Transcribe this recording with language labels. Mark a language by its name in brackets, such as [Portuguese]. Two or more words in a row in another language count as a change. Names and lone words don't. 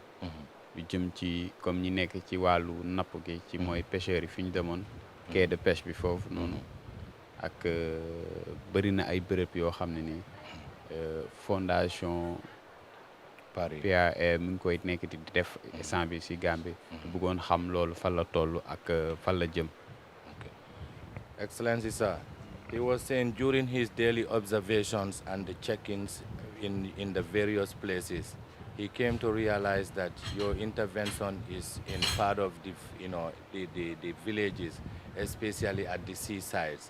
[Wolof] lu jëm ci comme ñi nekk ci wàllu napp gi ci mooy pêcheurs yi fi ñu demoon. [French] quai de pêche [Wolof] bi foofu noonu. ak bëri na ay bërëb yoo xam ne ni fondation P.A.R.I. mu ngi koy nekk di def instant bi si Gambie. bëggoon xam loolu fan la toll ak fan la jëm. [English] Excellency sir, he was saying during his daily observations and the check-ins in the various places, he came to realize that your intervention is in part of the villages, especially at the seasides.